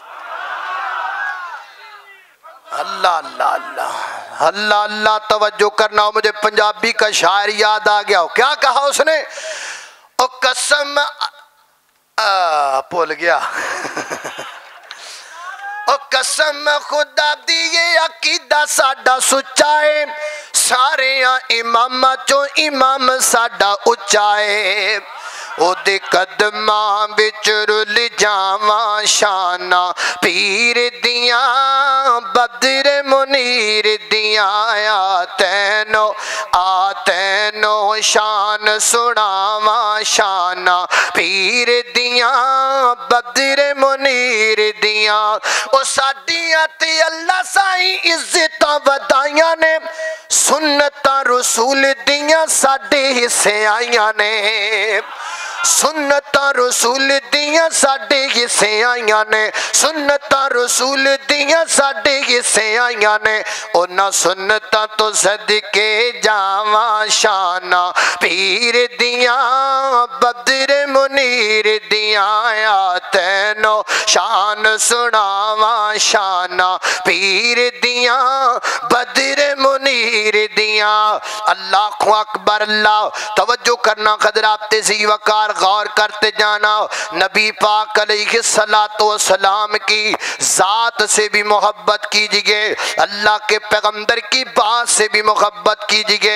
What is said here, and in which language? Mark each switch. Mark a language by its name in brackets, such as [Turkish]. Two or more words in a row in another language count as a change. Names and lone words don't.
[Urdu] اللہ اللہ اللہ اللہ اللہ، توجہ کرنا ہو، مجھے پنجابی کا شاعر یاد آ گیا ہو. کیا کہا اس نے؟ او قسم بھول گیا. [Punjabi] ओ قسم خدا دی یہ عقیدہ ساڈا سچا ہے، سارے اماماں چوں امام ساڈا اچا ہے، او دے قدماں وچ رل جاواں شاناں پیر دیاں بدر منیر دیاں تینو شان سناواں شاناں پیر دیاں بدر منیر دیاں، او ساڈیاں تے اللہ سائیں عزتاں ودائیاں نے، سنتاں رسول دیاں ساڈے حصے آئیاں نے، سنتاں رسول دیاں ساڈے حصے آئیاں نے، سنتاں رسول دیاں ساڈے حصے آئیاں نے، انہاں سنتاں تو صدقے جاواں شاناں پیر دیاں بدر منیر دیاں تینو شان سناواں شاناں پیر دیاں بدر منیر دیاں۔ [Arabic] اللہ اکبر، [Urdu] اللہ توجہ کرنا حضرات ذی وقار، غور کرتے جانا۔ نبی پاک [Arabic] علیہ السلام [Urdu] کی ذات سے بھی محبت کیجئے، اللہ کے پیغمبر کی بات سے بھی محبت کیجئے۔